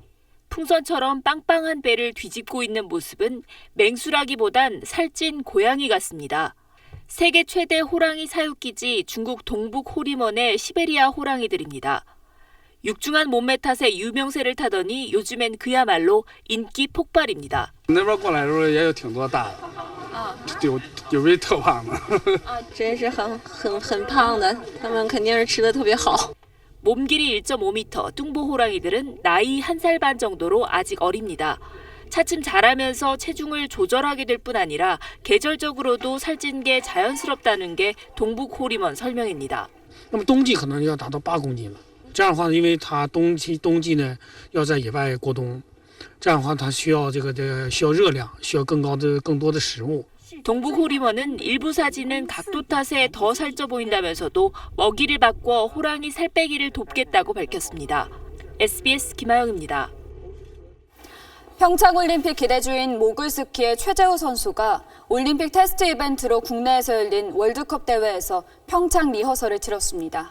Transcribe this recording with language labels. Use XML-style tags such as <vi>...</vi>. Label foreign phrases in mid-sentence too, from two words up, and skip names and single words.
<ko>풍선처럼 빵빵한 배를 뒤집고 있는 모습은 맹수라기보단 살찐 고양이 같습니다. 세계 최대 호랑이 사육기지 중국 동북 호리먼의 시베리아 호랑이들입니다. 육중한 몸매 탓에 유명세를 타더니 요즘엔 그야말로 인기 폭발입니다.</ko> <zh>那边过来的时候也有挺多大的，有位特胖的。真是很胖的，他们肯定是吃的特别好。</zh> <ko>몸길이 1.5m 뚱보 호랑이들은 나이 1살 반 정도로 아직 어립니다. 차츰 자라면서 체중을 조절하게 될 뿐 아니라 계절적으로도 살찐 게 자연스럽다는 게 동북 호리먼 설명입니다.</ko> <zh>那么冬季可能要达到8公斤了。这样的话，因为它冬季呢要在野外过冬，这样的话它需要需要热量，需要更多的食物。</zh> <ko>동북 호리먼은 일부 사진은 각도 탓에 더 살쪄 보인다면서도 먹이를 바꿔 호랑이 살 빼기를 돕겠다고 밝혔습니다. SBS 김하영입니다. 평창올림픽 기대주인 모글스키의 최재우 선수가 올림픽 테스트 이벤트로 국내에서 열린 월드컵 대회에서 평창 리허설을 치렀습니다.</ko>